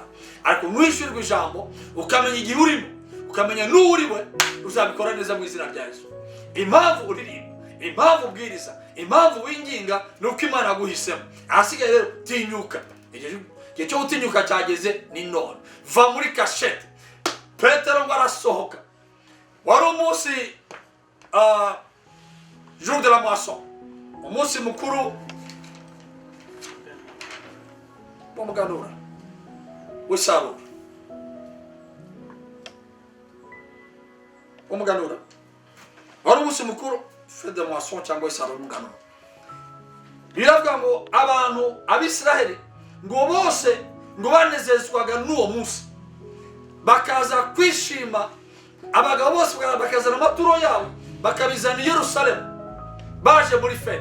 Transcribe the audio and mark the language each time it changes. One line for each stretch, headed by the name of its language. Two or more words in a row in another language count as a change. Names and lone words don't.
Kinyarwanda: Ariko nwishurirwe ijambo, ukamenya igihe urimo, ukamenya n'uriwe, uzabikora neza mu izina rya Yesu. Impamvu uririmba, impamvu ubwiriza, impamvu winginga, nuko Imana yaguhisemo. Ahasigaye rero tinyuka. Igihe cyo gutinyuka cyageze ni none. Va muri cachette. Petero ngo arasohoka. Wari umunsi
French: jour de la moisson,
Kinyarwanda: umunsi mukuru w'umuganura w'isarura, umuganura wari umunsi mukuru
French: fête de moisson
Kinyarwanda: cyangwa isarura umuganura. Biravuga ngo abantu abisiraheli ngo bose ngo banezezwaga n'uwo munsi, bakaza kwishima, abagabo bose bakazana amaturo yabo bakabizana i Yerusalemu baje muri fête.